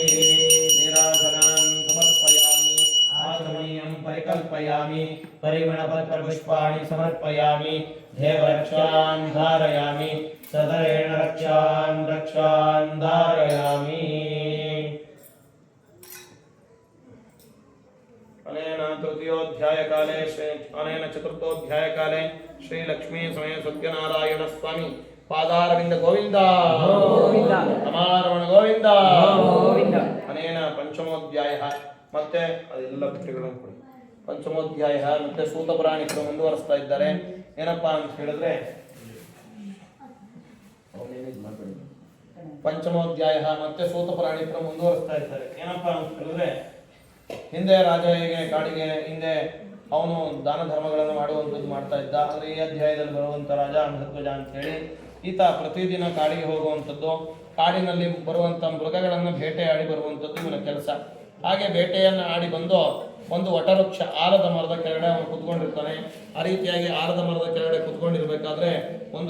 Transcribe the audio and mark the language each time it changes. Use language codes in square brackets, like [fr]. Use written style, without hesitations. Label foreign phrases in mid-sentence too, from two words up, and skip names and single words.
[sa] ನೀರಾಜನಾನ್ ಸಮರ್ಪಯಾಮಿ, ಆಚಮನೀಯಂ ಪರಿಕಲ್ಪಯಾಮಿ, ಪರಿಮಳಪತ್ರಪುಷ್ಪಾಣಿ ಸಮರ್ಪಯಾಮಿ, ದೇವರಕ್ಷಾನ್ ಧಾರಯಾಮಿ, ಸದರೇಣ ರಕ್ಷಾನ್ ಧಾರಯಾಮಿ. अनेन तृतीयोऽध्यायकाले अनेन चतुर्थोऽध्यायकाले श्री लक्ष्मी समय सत्यनारायण स्वामी पादारविंद गोविंद गोविंद अमारमण गोविंद गोविंद अनेन पंचमोऽध्यायः [kn] ಮತ್ತೆ ಅದೆಲ್ಲ ಪುಟಿಗಳನ್ನು ಕೊಡಿ पंचमोध्याय ಮತ್ತೆ सूत पुराणिकರು ಮುಂದುವರಿಸ್ತಾ ಇದ್ದಾರೆ ಏನಪ್ಪಾ ಅಂತ ಹೇಳಿದ್ರೆ पंचमोध्याय ಮತ್ತೆ सूत पुराणिकರು ಮುಂದುವರಿಸ್ತಾ ಇದ್ದಾರೆ ಏನಪ್ಪಾ ಅಂತ ಹೇಳಿದ್ರೆ ಹಿಂದೆ ರಾಜ ಹೇಗೆ ಕಾಡಿಗೆ ಹಿಂದೆ ಅವನು ದಾನ ಧರ್ಮಗಳನ್ನು ಮಾಡುವಂಥದ್ದು ಮಾಡ್ತಾ ಇದ್ದ ಆದರೆ ಈ ಅಧ್ಯಾಯದಲ್ಲಿ ಬರುವಂತ ರಾಜ ಮಹತ್ವಜ ಅಂತ ಹೇಳಿ ಈತ ಪ್ರತಿದಿನ ಕಾಡಿಗೆ ಹೋಗುವಂಥದ್ದು ಕಾಡಿನಲ್ಲಿ ಬರುವಂತ ಮೃಗಗಳನ್ನು ಬೇಟೆಯಾಡಿ ಬರುವಂಥದ್ದು ಇವನ ಕೆಲಸ ಹಾಗೆ ಬೇಟೆಯನ್ನು ಆಡಿ ಬಂದು ಒಂದು ವಟವೃಕ್ಷ ಆಲದ ಮರದ ಕೆಳಗಡೆ ಅವನು ಕುತ್ಕೊಂಡಿರ್ತಾನೆ ಆ ರೀತಿಯಾಗಿ ಆಲದ ಮರದ ಕೆಳಗಡೆ ಕುತ್ಕೊಂಡಿರ್ಬೇಕಾದ್ರೆ ಒಂದು